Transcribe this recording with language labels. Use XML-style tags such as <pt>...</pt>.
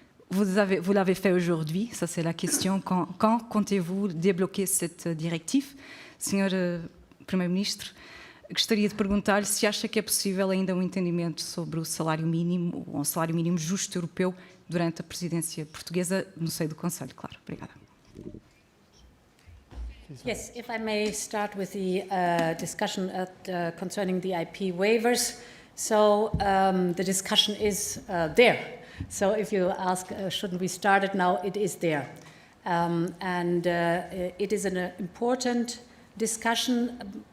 <fr>Vous l'avez fait aujourd'hui, ça c'est la question. Quand comptez-vous débloquer cette directive?</fr> <pt>Senhor Primeiro-Ministro, gostaria de perguntar-lhe se acha que é possível ainda um entendimento sobre o salário mínimo, ou um salário mínimo justo europeu, durante a presidência portuguesa, no seio do Conselho, claro. Obrigada.</pt> <en>Yes, if I may start with the discussion concerning the IP waivers. So the discussion is there. So if you ask, shouldn't we start it now, it is there. And it is an important discussion.</en>